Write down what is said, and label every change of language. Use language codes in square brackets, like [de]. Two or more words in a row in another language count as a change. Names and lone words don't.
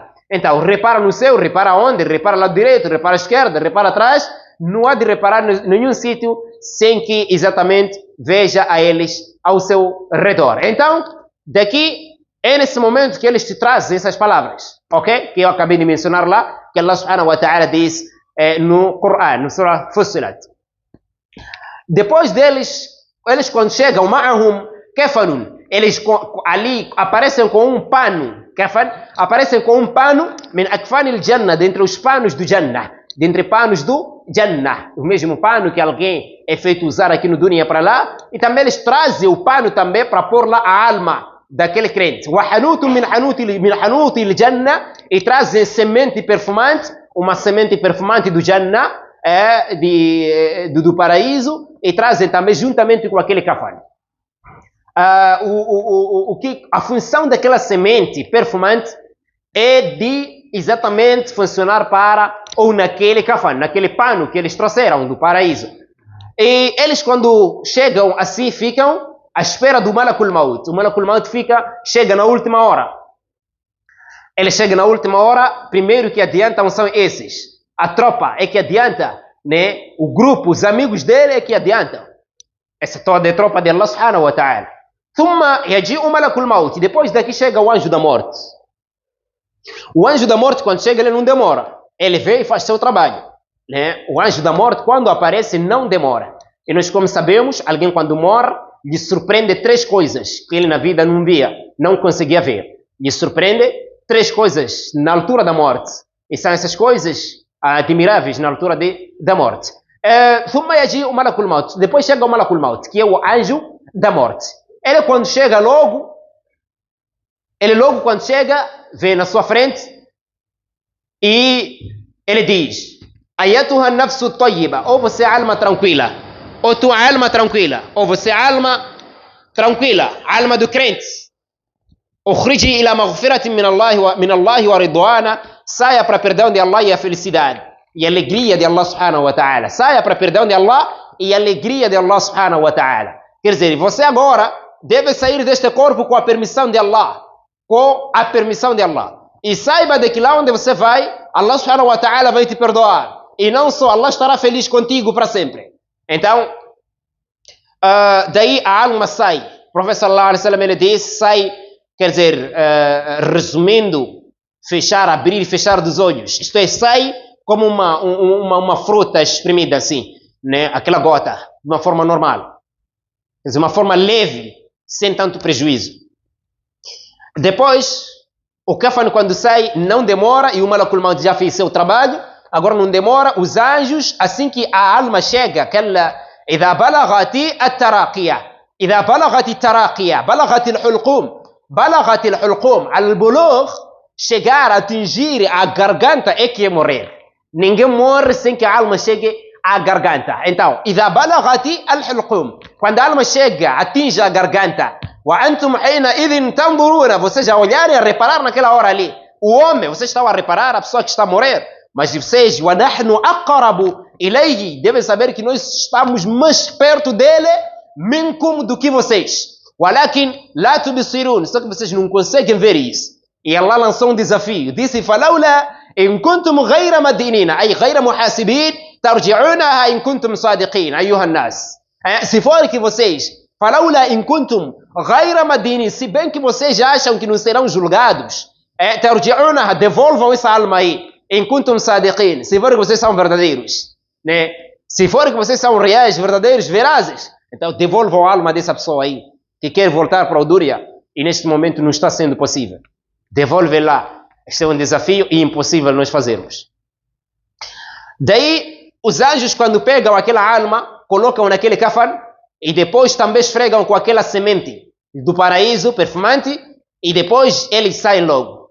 [pt] Então, repara no céu, repara onde, repara lá direito, repara à esquerda, repara atrás. Não há de reparar em nenhum sítio sem que exatamente veja a eles ao seu redor. Então, daqui é nesse momento que eles te trazem essas palavras, ok? Que eu acabei de mencionar lá, que [ar] الله سبحانه وتعالى [pt] diz no Coran, no Surah Fussilat. Depois deles, eles quando chegam, [ar] معهم كفن, [pt] eles ali aparecem com um pano, kafan, aparecem com um pano, [ar] من أكفان الجنة, [pt] dentre os panos do Jannah, dentre panos do Jannah, o mesmo pano que alguém é feito usar aqui no dunya para lá, e também eles trazem o pano também para pôr lá a alma daquele crente. [ar] وحنوط من حنوط الجنة, [pt] e trazem semente perfumante, uma semente perfumante do Jannah, do paraíso, e trazem também juntamente com aquele kafan. A função daquela semente perfumante é de exatamente funcionar para ou naquele kafan, naquele pano que eles trouxeram do paraíso. E eles quando chegam assim ficam à espera do [ar] ملك الموت. [pt] O [ar] ملك الموت [pt] chega na última hora. Ele chega na última hora, primeiro que adiantam são esses. A tropa é que adianta, né? O grupo, os amigos dele é que adiantam. Essa toda é tropa de [ar] الله سبحانه وتعالى. ثم يجيء ملك الموت. [pt] Depois daqui chega o anjo da morte. O anjo da morte, quando chega, ele não demora. Ele vem e faz seu trabalho. Né? O anjo da morte, quando aparece, não demora. E nós, como sabemos, alguém quando morre, lhe surpreende três coisas que ele na vida não via, não conseguia ver. Lhe surpreende três coisas na altura da morte. E são essas coisas admiráveis na altura da morte. [ar] ثم يجيء ملك الموت. [pt] Depois chega o [ar] ملك الموت, [pt] que é o anjo da morte. Ele quando chega logo quando chega, vem na sua frente e ele diz: [ar] أيتها النفس الطيبة, [pt] ou você é alma tranquila, ou tua alma tranquila, ou você é alma tranquila, alma do crente. [ar] اخرجي إلى مغفرة من الله ورضوان, [pt] saia para perdão de Allah e a felicidade e a alegria de [ar] الله سبحانه وتعالى. [pt] Saia para perdão de Allah e a alegria de [ar] الله سبحانه وتعالى. [pt] Quer dizer, você agora deve sair deste corpo com a permissão de Allah. Com a permissão de Allah. E saiba de que lá onde você vai, [ar] الله سبحانه وتعالى [pt] vai te perdoar. E não só, Allah estará feliz contigo para sempre. Então, daí a alma sai. O profeta [ar] صلى الله عليه وسلم [pt] ele disse, sai, quer dizer, resumindo, abrir e fechar dos olhos. Isto é, sai como uma fruta espremida assim, né? Aquela gota, de uma forma normal. Quer dizer, uma forma leve, sem tanto prejuízo. Depois, o kafan quando sai não demora e o [ar] ملك الموت [pt] já fez seu trabalho, agora não demora, os anjos, assim que a alma chega, aquela [ar] إذا بلغت التراقية إذا بلغت التراقية بلغت الحلقوم على البلوغ [pt] chegar a atingir a garganta é que é morrer. Ninguém morre sem que a alma chegue à garganta. Então, [ar] إذا بلغت الحلقوم, [pt] quando a alma chega, atinge a garganta, [ar] وأنتم حينئذ تنظرون, [pt] vocês já olharem a reparar naquela hora ali. O homem, vocês estão a reparar a pessoa que está a morrer, mas vocês, [ar] وَنَحْنُ أَقْرَبُ إِلَيْهِ, [pt] devem saber que nós estamos mais perto dele, منكم, do que vocês. [ar] ولكن لا تبصرون, [pt] só que vocês não conseguem ver isso. E Allah lançou um desafio, disse, [ar] فَلَوْلَا إِن كُنتُمْ غَيْرَ مَدِينِينَ, أي غير محاسبين, ترجعونها إن كنتم صادقين أيها الناس. [pt] Se for que vocês, [ar] فَلَوْلَا إِن كُنتُمْ غَيْرَ مَدِينِينَ, [pt] se bem que vocês acham que não serão julgados, ترجعونها, devolvam essa alma aí, [ar] إن كنتم صادقين, [pt] se for que vocês são verdadeiros, né? Se for que vocês são reais, verdadeiros, verazes, então devolvam a alma dessa pessoa aí, que quer voltar para o Dúria, e neste momento não está sendo possível. Devolve lá. Este é um desafio e impossível nós fazermos. Daí, os anjos, quando pegam aquela alma, colocam naquele kafan e depois também esfregam com aquela semente do paraíso perfumante e depois eles saem logo.